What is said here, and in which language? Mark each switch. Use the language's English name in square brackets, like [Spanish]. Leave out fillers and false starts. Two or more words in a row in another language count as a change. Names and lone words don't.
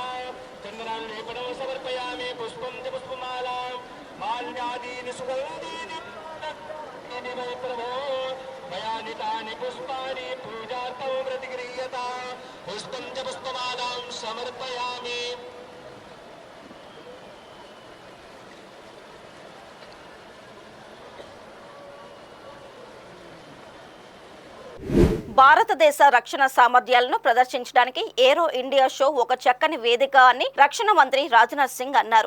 [Sanskrit] चन्दनाल्लेपनं समर्पयामि। पुष्पं च पुष्पमालां माल्यादीनि सुगन्धीनि वै प्रभो मया नीतानि पुष्पाणि पूजार्थं प्रतिगृह्यता। पुष्पं च पुष्पमालां समर्पयामि। [Telugu] భారతదేశ రక్షణ సామర్థ్యాలను ప్రదర్శించడానికి ఏరో ఇండియా షో ఒక చక్కని వేదిక అని రక్షణ మంత్రి రాజ్నాథ్ సింగ్ అన్నారు.